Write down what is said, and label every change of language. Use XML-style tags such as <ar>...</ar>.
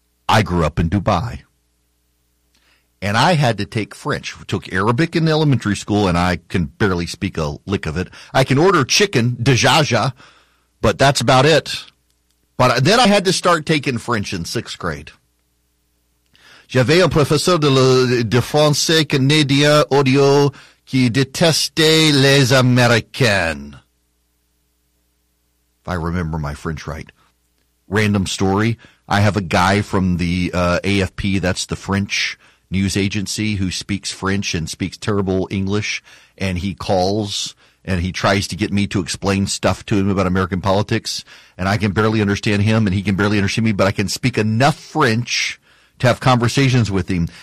<en>I grew up in Dubai, and I had to take French. We took Arabic in elementary school, and I can barely speak a lick of it. I can order chicken, dajaja, but that's about it. But then I had to start taking French in sixth grade.</en> <fr>J'avais un professeur de français canadien audio qui détestait les Américains.</fr> <en>If I remember my French right. Random story. I have a guy from the AFP, that's the French news agency, who speaks French and speaks terrible English, and he calls and he tries to get me to explain stuff to him about American politics, and I can barely understand him and he can barely understand me, but I can speak enough French to have conversations with him.</en>